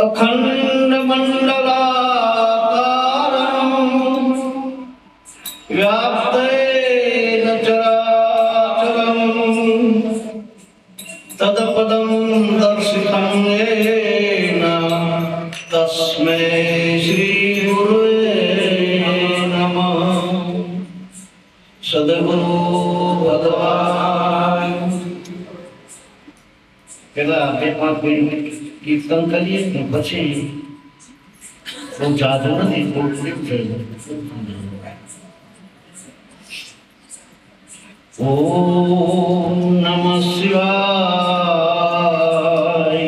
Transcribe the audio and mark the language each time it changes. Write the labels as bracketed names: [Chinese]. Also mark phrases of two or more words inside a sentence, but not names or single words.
[Sanskrit] अखण्डमण्डलाकारम् व्याप्तेन चराचरम् तत्पदं दर्शितं येन तस्मै श्रीगुरुवे नमः। [Gujarati] સદ્ગુરુ ભગવાન પેલા બે પાંચ મિનિટ કીર્તન કરીએ ને પછી બહુ જાદુ નથી, થોડું થયું. [Sanskrit] ઓમ નમઃ શિવાય.